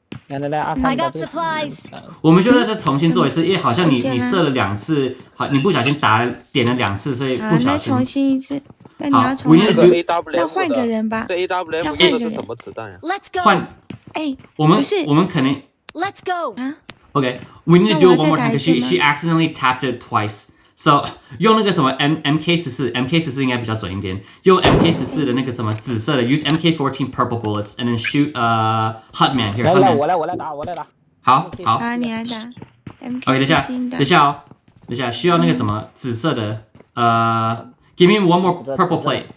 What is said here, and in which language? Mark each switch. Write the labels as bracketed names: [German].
[English] I got supplies。 [Chinese] 我们就再重新做一次，因为好像你射了2次，好，你不小心点了2次，所以不小心。重新一次。那你要重新。这个 AWM 那换个人吧。这 AWM 用的是什么子弹呀？ [English] Let's go。 [Chinese] 哎，我们不是可能 [English] Let's go. Okay, we need to do it one more time [Chinese] 那我要再打一 [English] because [Chinese] 次吗 [English] she accidentally tapped it twice. [Chinese] So 用那个什么 MK14 应该比较准一点。用 MK14的那个什么紫色的 [English] use MK14 Purple bullets and then shoot Hutman here. [Chinese] 来 Hutman. 我来打。好。好，你来打。 OK，等一下，需要那个什么紫色的 [English] give me one more purple plate.